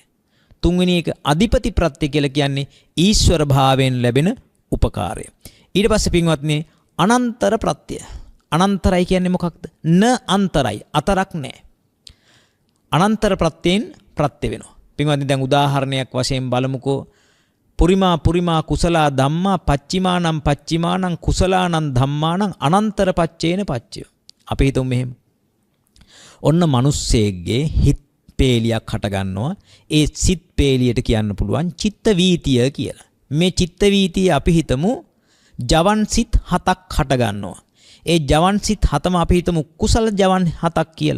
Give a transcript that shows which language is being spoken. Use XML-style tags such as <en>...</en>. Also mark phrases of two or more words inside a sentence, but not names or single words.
<si>තුන්වෙනි එක අධිපති ප්‍රත්‍ය කියලා කියන්නේ ඊශ්වර භාවයෙන් ලැබෙන උපකාරය. ඊට පස්සේ පින්වත්නි අනන්තර ප්‍රත්‍ය. අනන්තරයි කියන්නේ මොකක්ද? න අන්තරයි අතරක් නැහැ. අනන්තර ප්‍රත්‍යයෙන් ප්‍රත්‍ය වෙනවා. පින්වත්නි දැන් උදාහරණයක් වශයෙන් බලමුකෝ.</si> <pi>පුරිමා කුසලා ධම්මා පච්චිමානං කුසලානං ධම්මානං අනන්තර පච්චේන පච්චය.</pi> <si>අපි හිතමු මෙහෙම. ඔන්න මිනිස්සෙක්ගේ හිත පේලියක් හට ගන්නවා. ඒ සිත් පේලියට කියන්න පුළුවන් චිත්ත වීතිය කියලා. මේ චිත්ත වීතිය අපි හිතමු ජවන් සිත් 7ක් හට ගන්නවා. ඒ ජවන් සිත් 7ම අපි හිතමු කුසල ජවන් 7ක් කියලා.</si>